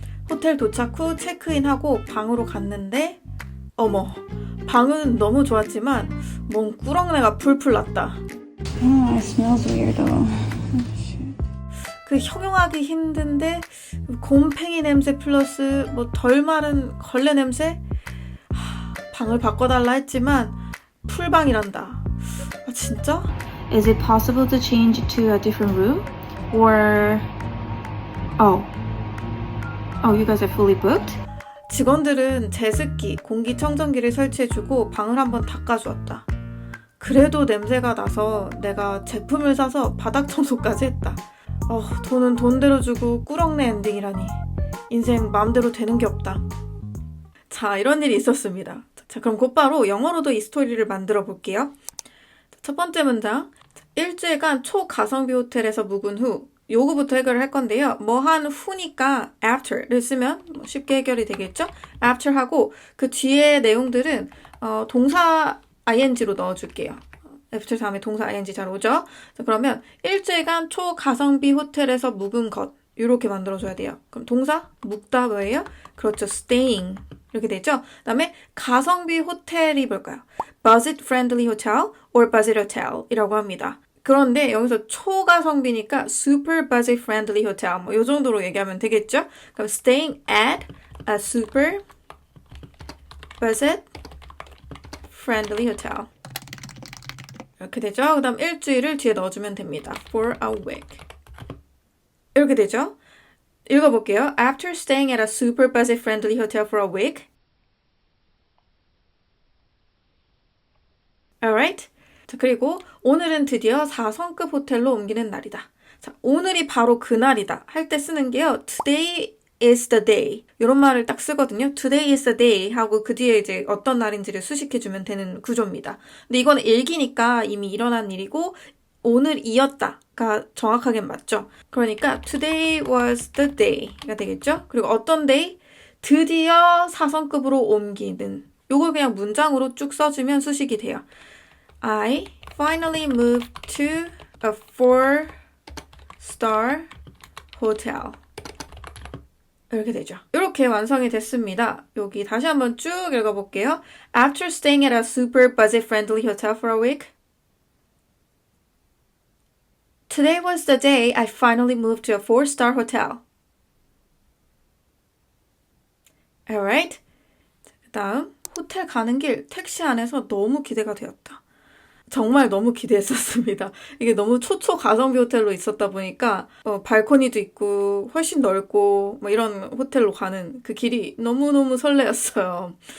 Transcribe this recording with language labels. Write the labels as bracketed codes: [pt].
[ko] 호텔 도착 후 체크인하고 방으로 갔는데 어머, 방은 너무 좋았지만 뭔 꾸렁내가 풀풀 났다. [en] It smells weird though. [ko] 그 형용하기 힘든데 곰팽이 냄새 플러스 뭐 덜 마른 걸레 냄새? 방을 바꿔달라 했지만 풀방이란다. 아 진짜? [en] Is it possible to change to a different room? Or oh, you guys are fully booked? [ko] 직원들은 제습기, 공기청정기를 설치해주고 방을 한번 닦아주었다. 그래도 냄새가 나서 내가 제품을 사서 바닥 청소까지 했다. 돈은 돈대로 주고 꾸렁내 엔딩이라니. 인생 마음대로 되는 게 없다. 자, 이런 일이 있었습니다. 자, 그럼 곧바로 영어로도 이 스토리를 만들어 볼게요. 첫 번째 문장. 일주일간 초가성비 호텔에서 묵은 후 요거부터 해결을 할 건데요. 뭐 한 후니까 after를 쓰면 쉽게 해결이 되겠죠? after 하고 그 뒤에 내용들은 동사 ing로 넣어줄게요. after 다음에 동사 ing 잘 오죠? 자, 그러면 일주일간 초가성비 호텔에서 묵은 것 이렇게 만들어줘야 돼요. 그럼 동사 묵다 뭐예요? 그렇죠. staying 이렇게 되죠? 그 다음에 가성비 호텔이 뭘까요? [en] budget friendly hotel or budget hotel [ko] 이라고 합니다. 그런데 여기서 초가성비니까 [en] super budget friendly hotel [ko] 뭐 이 정도로 얘기하면 되겠죠? 그럼 [en] staying at a super budget friendly hotel [ko] 이렇게 되죠? 그 다음 일주일을 뒤에 넣어주면 됩니다. [en] for a week [ko] 이렇게 되죠? 읽어볼게요. [en] After staying at a super budget friendly hotel for a week. Alright? [ko] 자, 그리고 오늘은 드디어 4성급 호텔로 옮기는 날이다. 자, 오늘이 바로 그날이다 할 때 쓰는 게요. [en] Today is the day. [ko] 이런 말을 딱 쓰거든요. [en] Today is the day [ko] 하고 그 뒤에 이제 어떤 날인지를 수식해주면 되는 구조입니다. 근데 이건 일기니까 이미 일어난 일이고 오늘이었다가 정확하게 맞죠. 그러니까 [en] today was the day가 되겠죠. [ko] 그리고 어떤 day? 드디어 4성급으로 옮기는. 요걸 그냥 문장으로 쭉 써주면 수식이 돼요. [en] I finally moved to a 4-star hotel. [ko] 이렇게 되죠. 이렇게 완성이 됐습니다. 여기 다시 한번 쭉 읽어볼게요. [en] After staying at a super budget-friendly hotel for a week, today was the day I finally moved to a 4-star hotel. Alright? [ko] 그 다음, 호텔 가는 길 택시 안에서 너무 기대가 되었다. 정말 너무 기대했었습니다. 이게 너무 초초 가성비 호텔로 있었다 보니까 발코니도 있고 훨씬 넓고 뭐 이런 호텔로 가는 그 길이 너무너무 설레었어요.